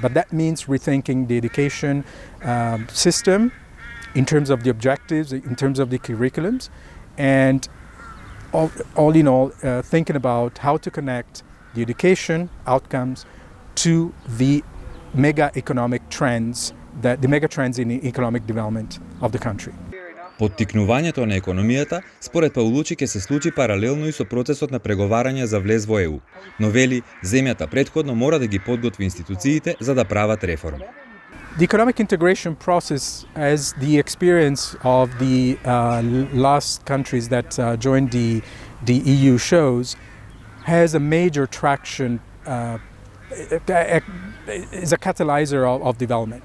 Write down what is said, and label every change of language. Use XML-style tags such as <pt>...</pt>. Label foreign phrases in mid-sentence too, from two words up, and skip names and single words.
<en>But that means rethinking the education system in terms of the objectives, in terms of the curriculums, and all in all, thinking about how to connect the education outcomes to the mega trends in economic development of the country.</en> <mk>Поттикнувањето на економијата, според Паулучи, ќе се случи паралелно и со процесот на преговарање за влез во ЕУ. Но вели, земјата претходно мора да ги подготви институциите за да прават реформи.</mk> <en>The economic integration process, as the experience of the last countries that joined the EU shows, has a major traction, is a catalyzer of development.</en>